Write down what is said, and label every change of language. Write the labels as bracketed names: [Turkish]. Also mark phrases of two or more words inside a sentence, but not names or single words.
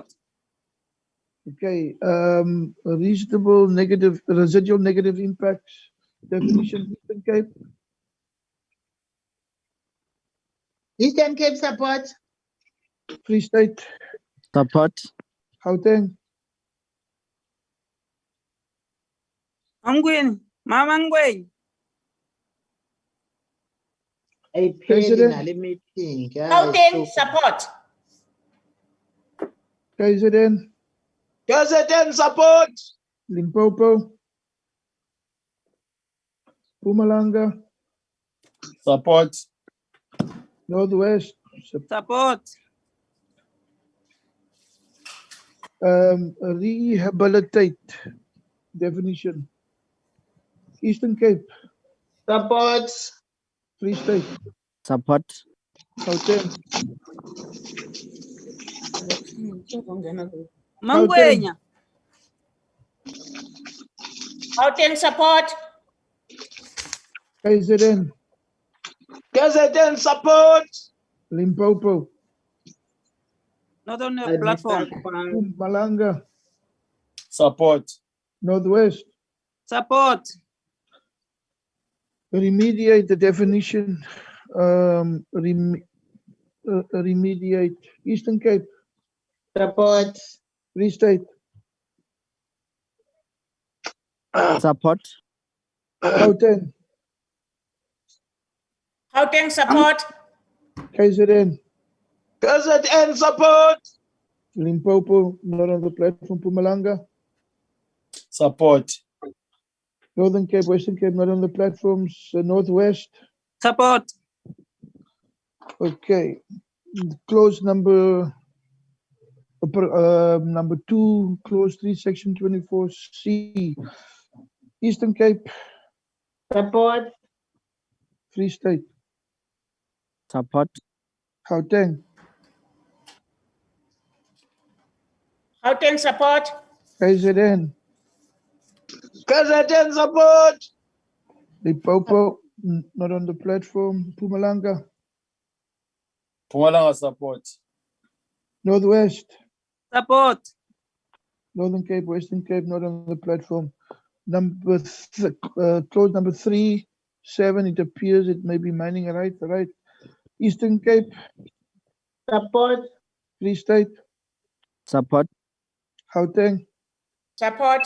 [English] Okay, residual negative impacts definition, Eastern Cape, Eastern Cape support. Free State, Support. Gauteng, Angwin, Mama Ngwen. KZN, meeting. Gauteng support. KZN, KZN support. Limpopo, Mpumalanga, Support. Northwest, Support. rehabilitate definition, Eastern Cape, Support. Free State, Support. Gauteng, Mangwenya. Gauteng support. KZN, KZN support. Limpopo, Not on the platform. Mpumalanga, Support. Northwest, Support. remediate the definition, remediate, Eastern Cape, Support. Free State, Support. Gauteng, Gauteng support. KZN, KZN support. Limpopo, not on the platform, Mpumalanga, Support. Northern Cape, Western Cape, not on the platforms, Northwest, Support. okay. Clause number 2, clause 3, section 24C, Eastern Cape, Support. Free State, Support. Gauteng, Gauteng support. KZN, KZN support. Limpopo, not on the platform, Mpumalanga, Mpumalanga support. Northwest, Support. Northern Cape, Western Cape, not on the platform. Clause number 3, 7, it appears it may be mining, right? Eastern Cape, Support. Free State, Support. Gauteng, Support.